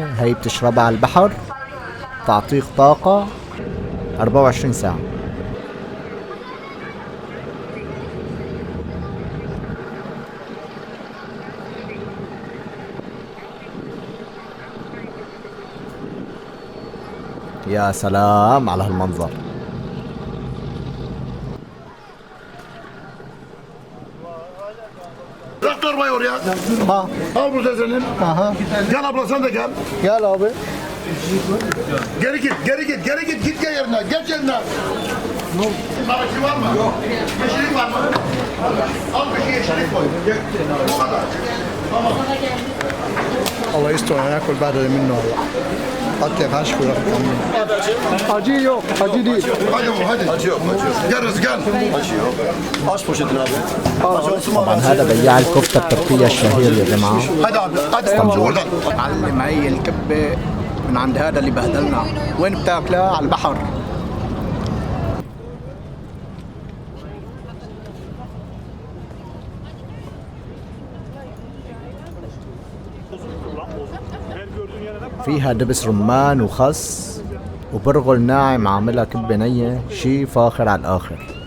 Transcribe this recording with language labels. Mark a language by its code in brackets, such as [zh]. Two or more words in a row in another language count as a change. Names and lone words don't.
[ar] هاي بتشربها على البحر، تعطيك طاقة 24 ساعة. يا سلام على هالمنظر. [tr] Bırak torbayı oraya. Ha. Al burada senin. Aha. Gel abla sen de gel. Gel abi. Geri git. Git gel yerine. Geç yerine. Naraki var mı? Yok. Yeşillik var mı? Al bir şey yeşillik koy. Bu kadar. Tamam. [ar] الله يستر هناكل بعد منه هلا. اطلق هشكو [tr] acı yok, acı değil. Hadi. Acı yok. Gel Rız gel. Acı yok. Aç poşetini abi. [ar] طبعا هذا بياع الكفتة التركية الشهير يا جماعة. [tr] Hadi abi. Hadi oradan. [ar] معلم هي الكبة من عند هذا اللي بهدلنا. وين بتاكلها؟ على البحر. فيها دبس رمان وخس وبرغل ناعم، عاملها كبة نية، شي فاخر على الآخر.